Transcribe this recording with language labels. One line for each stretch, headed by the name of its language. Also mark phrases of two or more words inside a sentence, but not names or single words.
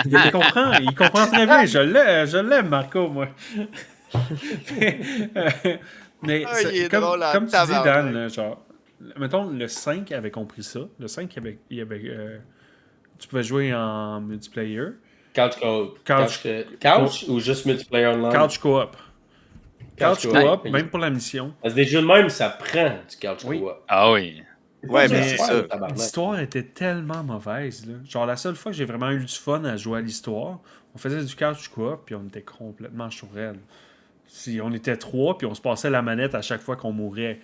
French: Il comprend très bien. Je l'aime, Marco, moi. mais Ah, il est comme, drôle en comme tu dis, tabarnak. Dan, là, genre, mettons, le 5 avait compris ça. Le 5, il y avait tu pouvais jouer en multiplayer. Couch ou juste
English: multiplayer online? Couch co-op. Couch co-op. co-op,
French: Ouais. même pour la mission. Parce que des jeux de même, ça prend du couch Oui.
English: co-op.
French: Ah oui. Ouais, mais Mais c'est ça. tabarnak. l'histoire était tellement mauvaise. Là. Genre, la seule fois que j'ai vraiment eu du fun à jouer à l'histoire, on faisait du
English: couch co-op,
French: puis on était complètement chourel. Si on était 3, puis on se passait la manette à chaque fois qu'on mourait.